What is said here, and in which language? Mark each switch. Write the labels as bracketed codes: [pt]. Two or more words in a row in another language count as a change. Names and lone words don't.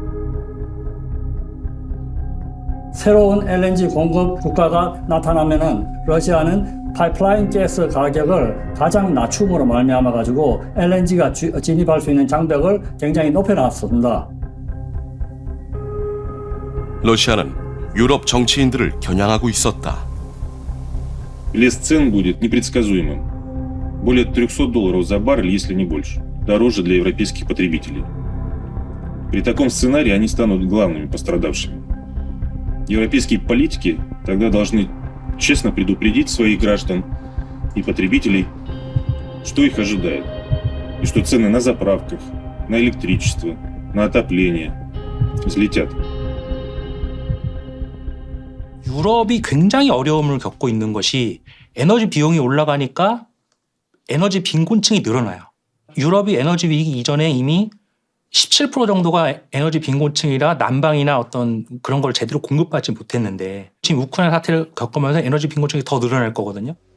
[ko] 새로운 LNG 공급 국가가 나타나면은 러시아는 파이프라인 가스 가격을 가장 낮춤으로 말미암아 가지고 LNG가 진입할 수 있는 장벽을 굉장히 높여놨습니다. 러시아는 유럽 정치인들을 겨냥하고 있었다. [ru] Лес цен будет непредсказуемым. Более $300 за баррель, если не больше. Дороже для европейских потребителей. При таком сценарии они станут главными пострадавшими. Европейские политики тогда должны честно предупредить своих граждан и потребителей, что их ожидает. И что цены на заправках, на электричество, на отопление взлетят. [ko] 유럽이 굉장히 어려움을 겪고 있는 것이 에너지 비용이 올라가니까 에너지 빈곤층이 늘어나요. 유럽이 에너지 위기 이전에 이미 17% 정도가 에너지 빈곤층이라 난방이나 어떤 그런 걸 제대로 공급받지 못했는데 지금 우크라이나 사태를 겪으면서 에너지 빈곤층이 더 늘어날 거거든요.